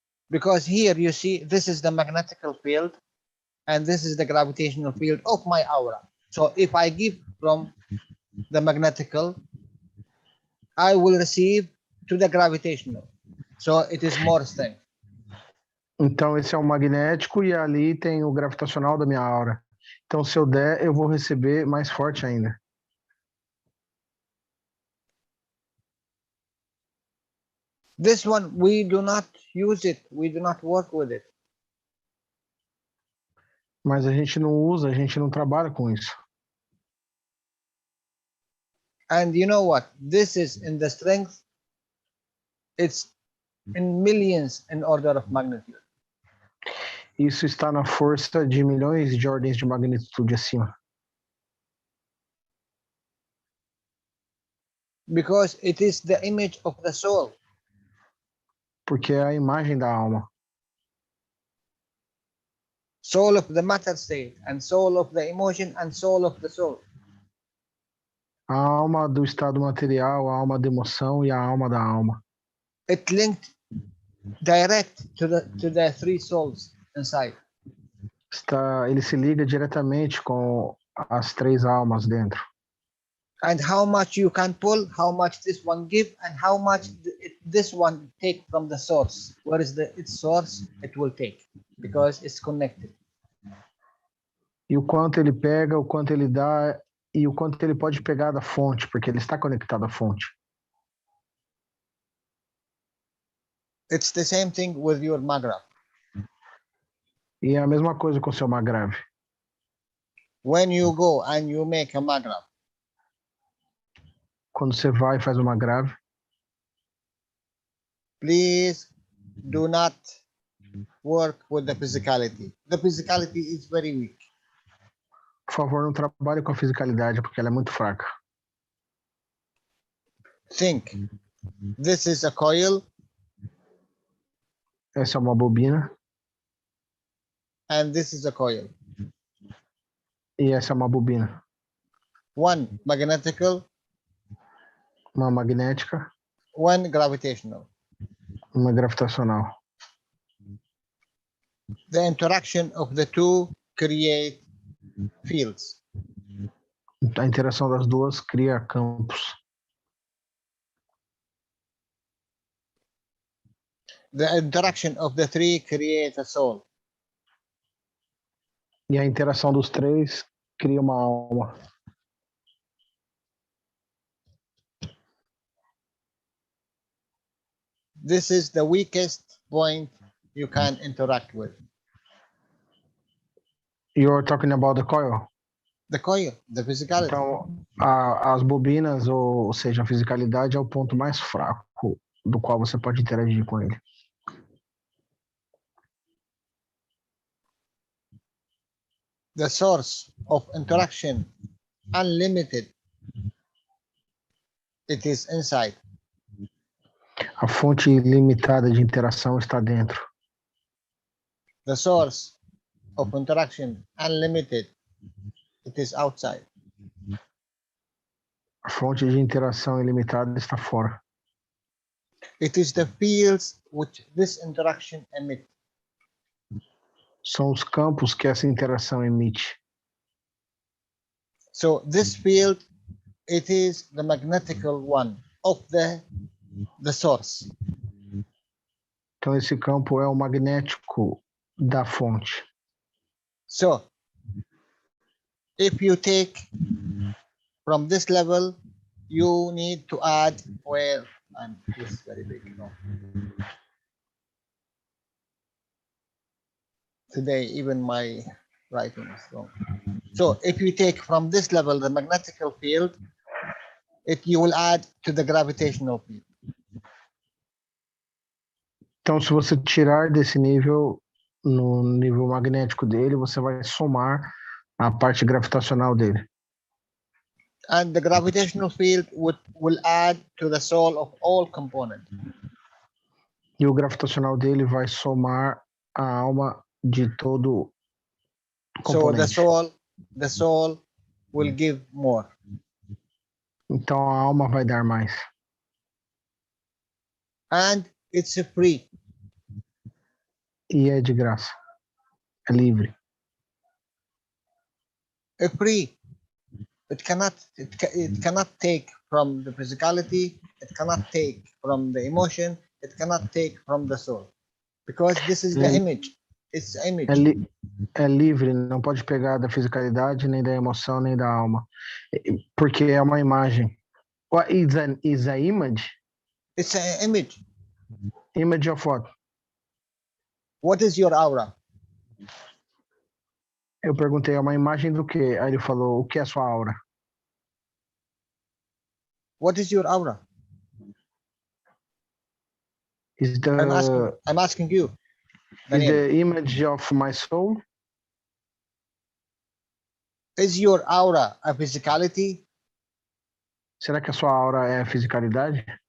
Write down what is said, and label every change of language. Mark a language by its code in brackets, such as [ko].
[en] Because here you see, this is the magnetical field and this is the gravitational field of my aura. So if I give from the magnetical, I will receive to the gravitational. So it is more strength. [pt] Então esse é o magnético e ali tem o gravitacional da minha aura. Então se eu der, eu vou receber mais forte ainda. [en] This one, we do not use it. We do not work with it. [pt] Mas a gente não usa, a gente não trabalha com isso. [en] And you know what? This is in the strength. It's in millions in order of magnitude. [pt] Isso está na força de milhões de ordens de magnitude acima. [en] Because it is the image of the soul. [pt] Porque é a imagem da alma. [en] Soul of the matter state, and soul of the emotion, and soul of the soul. [pt] A alma do estado material, a alma da emoção e a alma da alma. [en] It linked direct to the three souls inside. [pt] Ele se liga diretamente com as três almas dentro. [en] And how much you can pull, how much this one give, and how much this one take from the source. Where is its source? It will take, because it's connected. [pt] E o quanto ele pega, o quanto ele dá e o quanto ele pode pegar da fonte, porque ele está conectado à fonte. [en] It's the same thing with your magrab. [pt] E é a mesma coisa com o seu magrave. [en] When you go and you make a magrab, [pt] Quando você vai e faz uma grave, [en] please do not work with the physicality. The physicality is very weak. [pt] por favor, não trabalhe com a fisicalidade, porque ela é muito fraca. [en] Think, this is a coil. [pt] Essa é uma bobina. [en] And this is a coil. [pt] E essa é uma bobina. [en] One magnetical. [pt] Uma magnética. [en] One gravitational. [pt] Uma gravitacional. [en] The interaction of the two create fields. [pt] A interação das duas cria campos. [en] The interaction of the three creates a soul. [pt] E a interação dos três cria uma alma. [en] This is the weakest point you can interact with. You're talking about the coil? The coil, the physicality. [pt] Então, as bobinas, ou seja, a fisicalidade é o ponto mais fraco do qual você pode interagir com ele. [en] The source of interaction, unlimited. It is inside. [pt] A fonte ilimitada de interação está dentro. [en] The source of interaction, unlimited. It is outside. [pt] A fonte de interação ilimitada está fora. [en] It is the fields which this interaction emits. [pt] São os campos que essa interação emite. [en] So this field, it is the magnetical one of the source. [pt] Então, esse campo é o magnético da fonte. [en] So, if you take from this level, you need to add, well, and this is very big, no. Today, even my writing is wrong. So, if you take from this level the magnetical field, you will add to the gravitational field. [pt] Então, se você tirar desse nível, no nível magnético dele, você vai somar a parte gravitacional dele. [en] And the gravitational field will add to the soul of all components. [pt] E o gravitacional dele vai somar a alma de todo componente. [en] So the soul will give more. [pt] Então a alma vai dar mais. [en] And it's free. [pt] E é de graça. É livre. [en] It's free. It cannot take from the physicality, it cannot take from the emotion, it cannot take from the soul. Because this is the image. It's the image. [pt] É livre, não pode pegar da fisicalidade, nem da emoção, nem da alma. Porque é uma imagem. [en] What is an image? It's an image. Image of what? What is your aura? [pt] Eu perguntei, é uma imagem do quê? Aí ele falou, o que é sua aura? [en] What is your aura? Is I'm asking you. Is the image of my soul? Is your aura a physicality? [pt] Será que a sua aura é a fisicalidade?